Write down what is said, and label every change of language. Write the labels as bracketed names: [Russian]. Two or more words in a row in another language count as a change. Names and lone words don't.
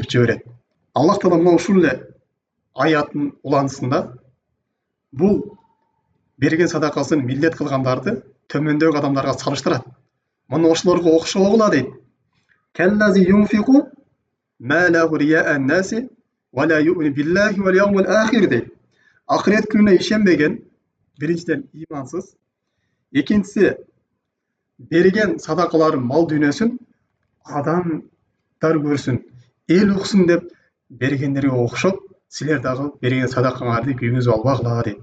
[Kyrgyz] Аллах Таала мына ушул эле аяттын уланысында бул берген садакасын милдет кылгандарды төмөндөгү адамдарга салыштырат. Мына ошолорго окшогула дейт. [Arabic] كالذي ينفق ماله رئاء الناس ولا يؤمن بالله واليوم الآخر дейт. [Kyrgyz] Ахирет күнүнө ишенбеген, биринчиден имансыз, экинчиси берген садакаларын мал дүйнөсүн адамдар көрсүн, эл уксун деп бергендерге окшоп, силер дагы берген садакаңарды күйгүзүп албагыла дейт.